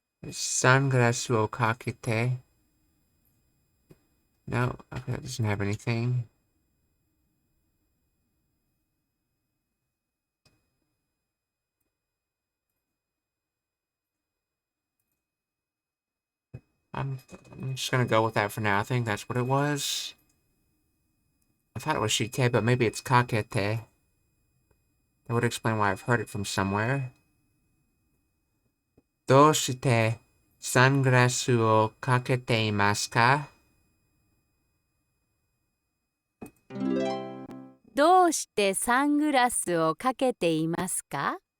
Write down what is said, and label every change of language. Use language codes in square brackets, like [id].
[ja] Sunglassesをかけて. [en] No, okay, that doesn't have anything. I'm just gonna go with that for now. I think that's what it was. I thought it was shite, but maybe it's kakete. That would explain why I've heard it from somewhere. [ja] どうしてサングラスをかけていますか? どうしてサングラスをかけていますか?